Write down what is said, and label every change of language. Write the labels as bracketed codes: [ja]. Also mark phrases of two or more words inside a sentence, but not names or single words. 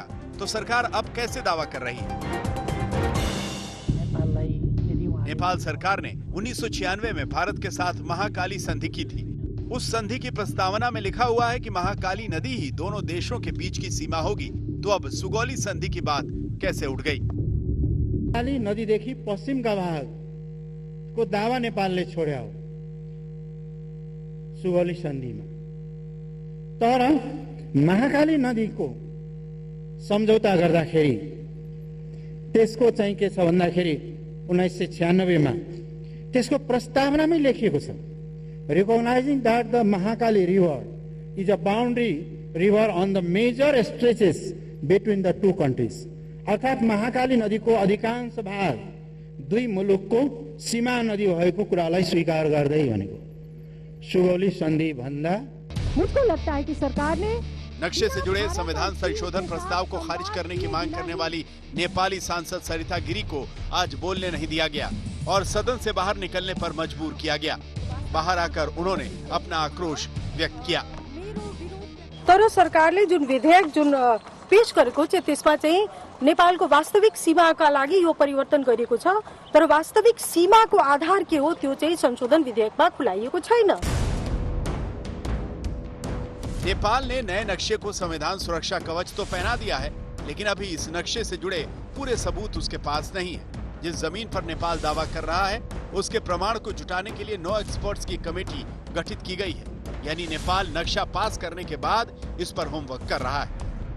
[hi] तो सरकार अब कैसे दावा कर रही है? नेपाल सरकार ने 1996 में भारत के साथ महाकाली संधि की थी। उस संधि की प्रस्तावना में लिखा हुआ है कि महाकाली नदी ही दोनों देशों के बीच की सीमा होगी। तो अब सुगौली संधि की बात कैसे उठ गई? [ne] काली नदीदेखि पश्चिमका भाग को दावा नेपालले छोड्यो सुगौली सन्धिमा। तर महाकाली नदीको सम्झौता गर्दाखेरि त्यसको चाहिँ के छ भन्दाखेरि 1996 मा त्यसको प्रस्तावनामै लेखिएको छ, [en] recognizing that the Mahakali River is a boundary river on the major stretches between the two countries। [ne] अर्थात महाकाली नदीको अधिकांश भाग दुई मुलुकको सीमा नदी भएको कुरालाई स्वीकार गर्दै भनेको सुगौली संधि भन्दा। [hi] मुझको लगता है कि सरकार ने नक्शे से जुड़े संविधान संशोधन प्रस्ताव को खारिज करने की मांग करने वाली नेपाली सांसद सरिता गिरी को आज बोलने नहीं दिया गया और सदन से बाहर निकलने पर मजबूर किया गया। बाहर आकर उन्होंने अपना आक्रोश व्यक्त किया। [ne] तर सरकारले जुन विधेयक जुन पेश गरेको छ त्यसमा चाहिँ नेपालको वास्तविक सीमाका लागि यो परिवर्तन गरिएको छ, तर वास्तविक सीमाको आधार के हो त्यो चाहिँ संशोधन विधेयकमा खुलाइएको छैन। [hi] नेपाल ने नए नक्शे को संविधान सुरक्षा कवच तो पहना दिया है, लेकिन अभी इस नक्शे से जुड़े पूरे सबूत उसके पास नहीं है। जिस जमीन पर नेपाल दावा कर रहा है उसके प्रमाण को जुटाने के लिए 9 एक्सपर्ट्स की कमेटी गठित की गई है। यानी नेपाल नक्शा पास करने के बाद इस पर होमवर्क कर रहा है।